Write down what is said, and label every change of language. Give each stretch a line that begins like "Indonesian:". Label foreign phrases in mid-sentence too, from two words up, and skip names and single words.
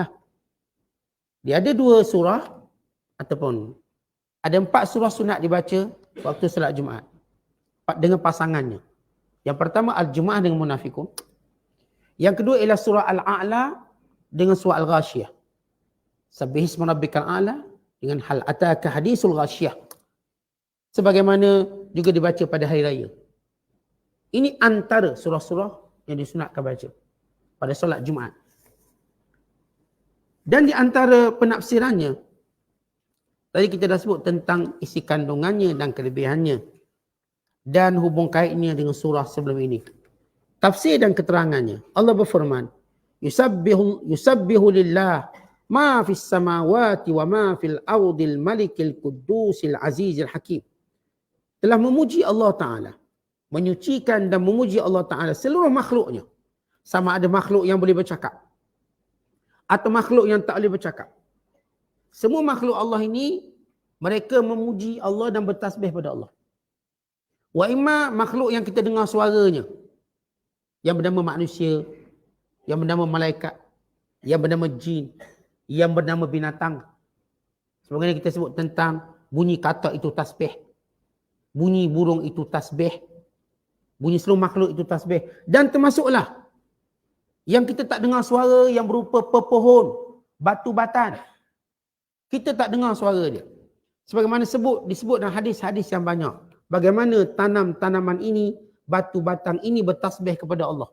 Malay: Dia ada 2 surah ataupun ada 4 surah sunat dibaca waktu salat Jumaat dengan pasangannya. Yang pertama Al-Jumu'ah dengan Munafiqun. Yang kedua ialah surah Al-A'la dengan surah Al-Ghashiyah.
Arabic: سبح اسم ربك الأعلى dengan هل أتاك حديث الغاشية.
Malay: Sebagaimana juga dibaca pada hari raya. Ini antara surah-surah yang disunatkan baca pada solat Jumaat. Dan di antara penafsirannya, tadi kita dah sebut tentang isi kandungannya dan kelebihannya dan hubung kaitnya dengan surah sebelum ini. Tafsir dan keterangannya. Allah berfirman,
Arabic: يسبح لله ما في السماوات وما في الأرض الملك القدوس العزيز الحكيم.
Malay: Telah memuji Allah Ta'ala. Menyucikan dan memuji Allah Ta'ala seluruh makhluknya. Sama ada makhluk yang boleh bercakap atau makhluk yang tak boleh bercakap. Semua makhluk Allah ini, mereka memuji Allah dan bertasbih pada Allah.
Arabic: وإما
Malay: makhluk yang kita dengar suaranya. yang bernama manusia, yang bernama malaikat, yang bernama jin, yang bernama binatang. Sebagaimana kita sebut tentang bunyi kata itu tasbih, bunyi burung itu tasbih, bunyi seluruh makhluk itu tasbih. Dan termasuklah yang kita tak dengar suara yang berupa pepohon, batu batan. Kita tak dengar suara dia. Sebagaimana disebut dalam hadis-hadis yang banyak. Bagaimana tanaman ini, batu batang ini bertasbih kepada Allah.